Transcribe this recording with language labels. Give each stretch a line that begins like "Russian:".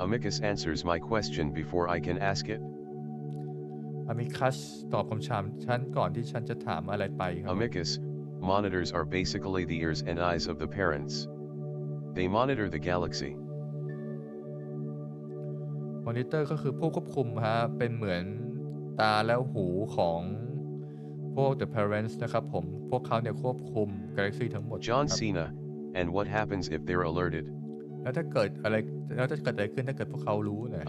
English: Amicus answers my question before I can ask it.
Thai: อามิคัสตอบคำถามฉันก่อนที่ฉันจะถามอะไรไปครับ
English: Amicus, monitors are basically the ears and eyes of the parents. They monitor the galaxy.
Thai: มอนิเตอร์ก็คือผู้ควบคุมฮะเป็นเหมือนตาและหูของพวก the parents นะครับผมพวกเขาเนี่ยควบคุม galaxy ทั้งหมด
English: John Cena, and what happens if they're alerted?
Thai: แล้วถ้าเกิดอะไรขึ้นถ้าเกิดพวกเขารู้เนี่ย